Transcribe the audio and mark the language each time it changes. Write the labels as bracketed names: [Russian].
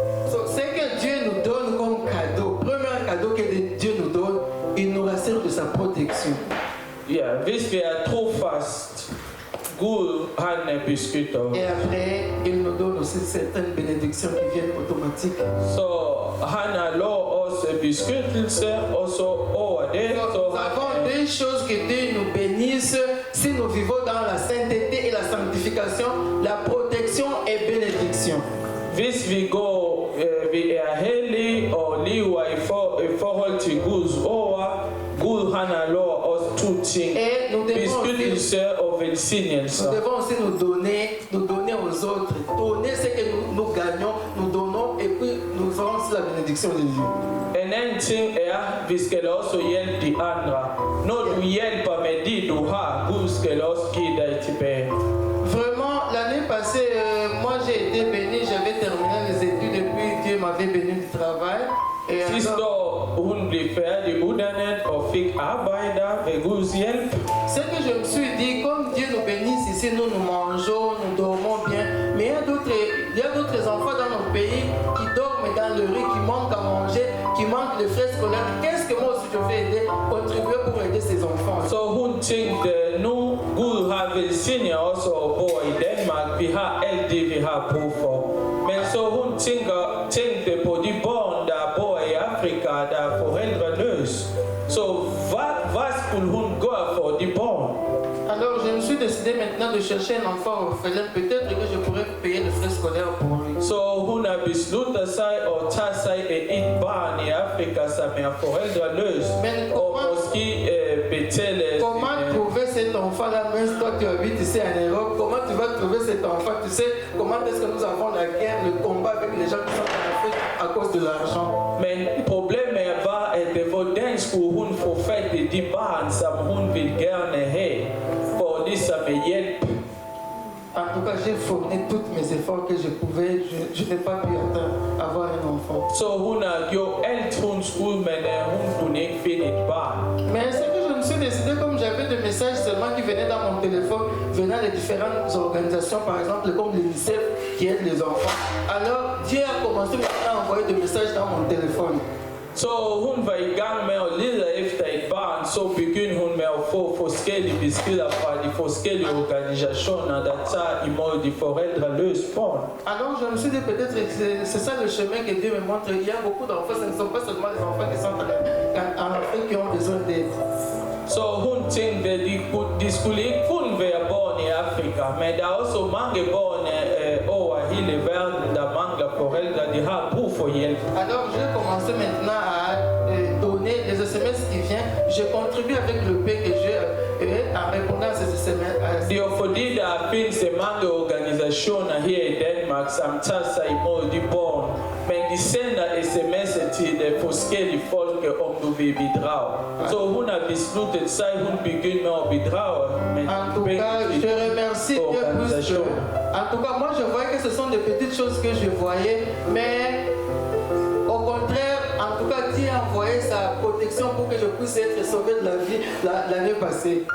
[French] so, ce que Dieu nous donne comme cadeau, premier cadeau que Dieu nous donne, il nous rassure de sa protection. [Danish] Ja, hvis vi er trofast Gud [French] Et après, il nous donne aussi certaines bénédictions qui viennent automatiques. Nous avons deux choses que Dieu nous bénisse si nous vivons dans la sainteté et la sanctification, la protection et bénédiction. [Danish] Hvis vi går, vi hellige og lever i forhold til Guds ord, Gud han har lov os to ting, beskyttelse og velsignelse. [French] Nous devons aussi nous donner aux autres, donner ce que nous gagnons, nous donnons et puis nous aurons aussi la bénédiction de Dieu. [Danish] En anden ting vi skal også hjælpe de andre. Når du hjælper med det du har, Gud skal også give dig tilbage. [French] Vraiment, l'année passée, moi j'ai été béni, j'avais terminé les études et puis Dieu m'avait béni du travail. [Danish] Sidste år hun blev færdiguddannet og fik arbejde ved Guds hjælp. [French] Ce que je me suis dit, comme Dieu nous bénisse ici, nous mangeons, nous dormons bien, mais il y a d'autres enfants dans notre pays qui dorment dans le riz, qui manquent à manger, qui manquent de frais scolaires. Qu'est-ce que moi aussi je vais aider, contribuer pour aider ces enfants? [Danish] Så hun tænkte, nu Gud har velsignet os og bor i Danmark, vi har alt det vi har brug for. Men så hun tænkte på de børn, der bor i Afrika, der er forældreløse. Så hvad skulle hun gøre for de børn? [French] Alors je me suis décidé maintenant de chercher un enfant orphelin. Peut-être que je pourrais payer les frais scolaires pour lui. [Danish] Så hun har besluttet sig at tage sig af et barn i Afrika, som er forældreløs, og måske betale... [French] Comment trouver cet enfant-là, même toi tu habites ici en Europe, comment tu vas trouver cet enfant? Tu sais comment est-ce que nous avons la guerre, le combat avec les gens qui sont en Afrique à cause de l'argent. [Danish] Men problemet var, at hvordan skulle hun få fat i de barn, som hun vil gerne have, for ligesom hjælp. [French] En tout cas, j'ai fourni tous mes efforts que je pouvais. Je n'ai pas pu avoir un enfant. [Danish] Så hun har gjort alt hun skulle, men hun kunne ikke finde et barn. [French] Mais ce que je me suis décidé, comme j'avais des messages seulement qui venaient dans mon téléphone, venant de différentes organisations, par exemple comme l'UNICEF qui aide les enfants. Alors Dieu a commencé maintenant à envoyer des messages dans mon téléphone. [Danish] Så hun var i gang med at lede efter et barn, så begyndte hun med at få forskellige beskeder fra de forskellige organisationer, der tager imod de forældreløse børn. [French] Alors je me suis dit peut-être que c'est ça le chemin que Dieu me montre. Il y a beaucoup d'enfants, ce ne sont pas seulement les enfants qui sont en Afrique qui ont besoin d'aide. [Danish] Så hun tænkte, at de skulle ikke kun være børn i Afrika, men der er også mange børn over hele verden, der mangler forældre, de har brug for hjælp. [French] Alors je vais commencer maintenant à donner les SMS qui viennent. Je contribue avec le pain que j'ai en répondant à ces SMS. [Danish] Det er fordi, der findes mange organisationer her i Danmark, som tager sig imod de børn, men de sender sms'er til de forskellige folk, om du vil bidrage. Så hun har besluttet sig, hun begynder med at bidrage. [French] En tout cas, je remercie Dieu plus. En tout cas, moi je voyais que ce sont des petites choses que je voyais, mais au contraire, en tout cas, Dieu a envoyé sa protection pour que je puisse être sauvé de la vie l'année passée.